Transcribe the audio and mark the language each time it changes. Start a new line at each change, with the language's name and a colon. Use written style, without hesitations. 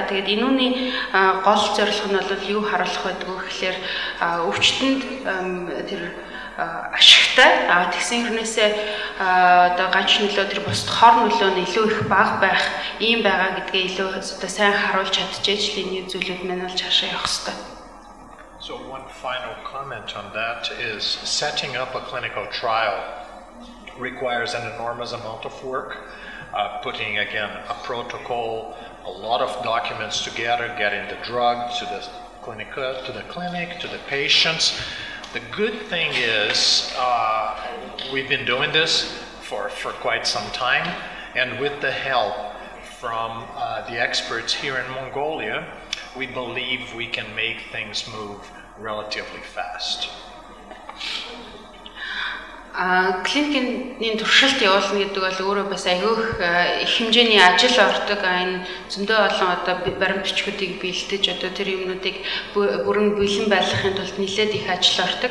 Mongolian: Тэгээд энүүний гол зорилго нь бол юу харуулах байдаг вэ гэхээр өвчтөнд тэр ашигтай тэгсэн хэрнээсээ одоо ганц нөлөө тэр бусад хор нөлөө нь илүү их бага байх ийм байгаа гэдгээ илүү одоо сайн харуулж чадчихэж л энэ зүйлүүд маань бол цаашаа явах хэрэгтэй.
English: So one final comment on that is setting up a clinical trial requires an enormous amount of work, putting again a protocol, a lot of documents together, getting the drug to the clinic, to the patients. The good thing is we've been doing this for quite some time, and with the help from the experts here in Mongolia, we believe we can make things move relatively fast.
Mongolian: Клиникийн туршилт явуулна гэдэг бол өөрөө бас айгүйх их хэмжээний ажил ордог. Энэ зөндөө олон одоо баримт бичгүүдийг бэлдэж одоо тэр юмнуудыг бүрэн бэлэн байлгахын тулд нэлээд их ажил ордог.